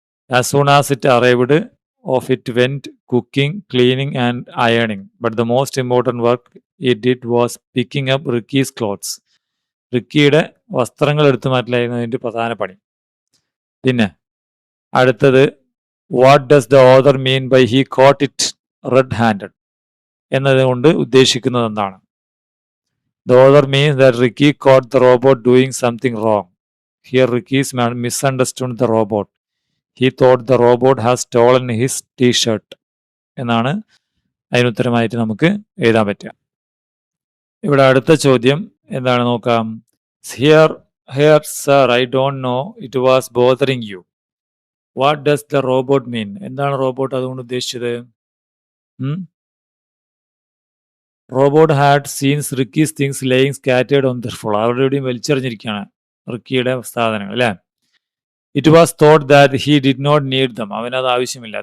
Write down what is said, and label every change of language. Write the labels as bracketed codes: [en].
[en] As soon as it arrived of it went cooking, cleaning and അയണിങ്, but the most important work it did was picking up Ricky's clothes. [ml] റിക്കിയുടെ വസ്ത്രങ്ങൾ എടുത്തു മാറ്റലായിരുന്നു അതിൻ്റെ പ്രധാന പണി. പിന്നെ അടുത്തത്, [en] what does the author mean by he caught it red handed [ml] എന്നതുകൊണ്ട് ഉദ്ദേശിക്കുന്നത് എന്താണ്? [en] The author means that Ricky caught the robot doing something wrong. Here Ricky's misunderstood the robot. He thought the robot has stolen his t-shirt [ml] എന്നാണ് അതിനുത്തരമായിട്ട് നമുക്ക് എഴുതാൻ പറ്റുക. ഇവിടെ അടുത്ത ചോദ്യം എന്താണ് നോക്കാം. [en] Here sir, I don't know, it was bothering you. What does the robot mean? [ml] എന്താണ് റോബോട്ട് അതുകൊണ്ട് ഉദ്ദേശിച്ചത്? [en] Robot had seen Ricky's things laying scattered on the floor. [ml] അവരുടെയും വലിച്ചെറിഞ്ഞിരിക്കുകയാണ് റിക്കിയുടെ സാധനങ്ങൾ അല്ലേ. [en] It was thought that he did not need them. [ml] അവനത് ആവശ്യമില്ല.